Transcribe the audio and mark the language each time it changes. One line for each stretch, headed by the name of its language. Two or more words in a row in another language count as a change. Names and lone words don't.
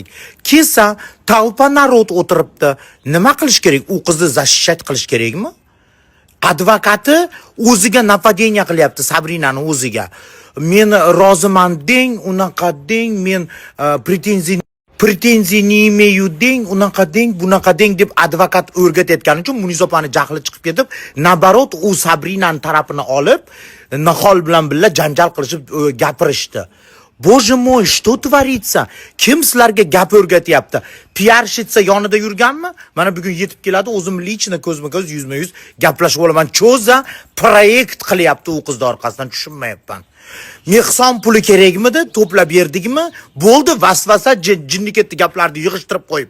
Uzbek: Kelsa, talpa narod o'tiribdi. Nima qilish kerak? U qizni защищать qilish kerakmi? Advokati o'ziga napadeniya qilyapti, Sabrinani o'ziga. Men roziman deng, unaqa deng, men
Russian: претензия не имею
Uzbek: deng, unaqa deng, bunaqa deng deb advokat o'rgatayotgani uchun Munisopani jahli chiqib ketib, nabarot u Sabrinani tarafini olib, Nihol bilan birga janjal qilishib gapirishdi.
Russian: Боже мой, что творится?
Uzbek: Kim sizlarga gap o'rgatyapti? Piarshitsa yonida yurganmi? Mana bugun yetib keladi, o'zim lichna ko'zma-ko'z, yuzma-yuz gaplashib olaman. Cho'za proyekt qilyapti u qiz orqasidan, tushunmayapman. Mehson puli kerakmidi? To'plab berdikmi? Bo'ldi, vasvasa jinni ketdi gaplarni yig'ishtirib qo'yib.